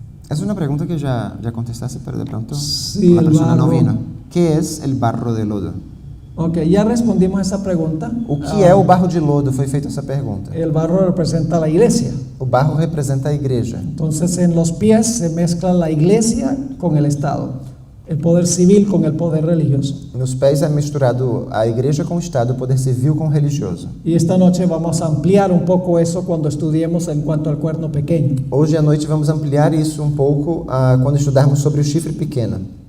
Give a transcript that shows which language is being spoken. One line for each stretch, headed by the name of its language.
Spanish: Es una pregunta que ya contestaste, pero de pronto Sí, la el persona no barro. vino. ¿Qué es el barro de lodo? Ok, ya respondimos esa pregunta.
Portuguese: O que é o barro de lodo? Foi feita essa pergunta.
Spanish: El barro representa la iglesia.
Portuguese: O barro representa a igreja.
Spanish: Entonces en los pies se mezcla la iglesia con el Estado, el poder civil con el poder religioso.
Portuguese: Nos pés é misturado a igreja com o Estado, o poder civil com o religioso.
Spanish: Y esta noche vamos a ampliar un poco eso cuando estudiemos en cuanto al cuerno pequeño.
Portuguese: Hoje à noite vamos ampliar isso um pouco quando estudarmos sobre o chifre pequeno.